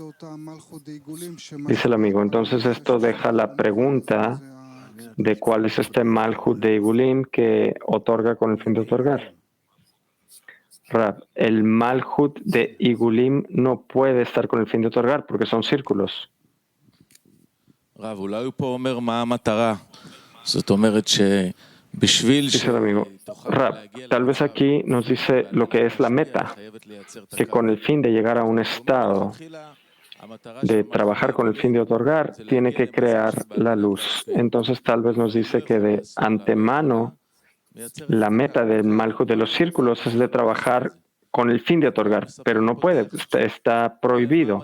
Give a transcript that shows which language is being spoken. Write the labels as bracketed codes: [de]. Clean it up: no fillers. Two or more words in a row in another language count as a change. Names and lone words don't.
[es] Dice el amigo. Entonces esto deja la pregunta de cuál es este Malhut de Igulim que otorga con el fin de otorgar. Rab, el Malhut de Igulim no puede estar con el fin de otorgar porque son círculos. [he] רב, אולי הוא פה אומר מה המטרה. זאת אומרת שבשביל [es] Dice el amigo, Rab, tal vez aquí nos dice lo que es la meta, que con el fin de llegar a un estado de trabajar con el fin de otorgar, tiene que crear la luz. Entonces tal vez nos dice que de antemano la meta del Malhut de los círculos es de trabajar con el fin de otorgar, pero no puede, está prohibido.